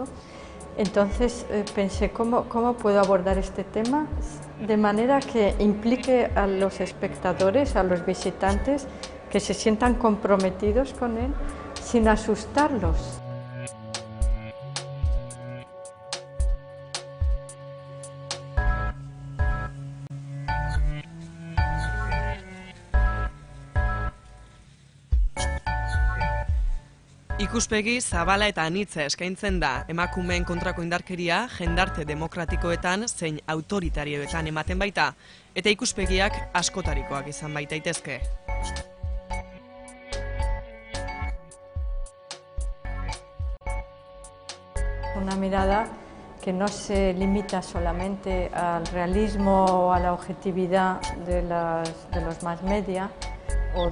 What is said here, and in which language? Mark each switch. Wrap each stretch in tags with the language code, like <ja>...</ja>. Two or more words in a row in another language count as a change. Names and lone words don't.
<es>Entonces pensé, ¿cómo puedo abordar este tema de manera que implique a los espectadores, a los visitantes, que se sientan comprometidos con él, sin asustarlos?</es> <eu>Ikuspegi zabala eta anitza eskaintzen da emakumeen kontrako indarkeria jendarte demokratikoetan zein autoritarioetan ematen baita, eta ikuspegiak askotarikoak izan baitaitezke.</eu> <es>Una mirada que no se limita solamente al realismo o a la objetividad de los</es> <en>mass media,</en> <es>o</es>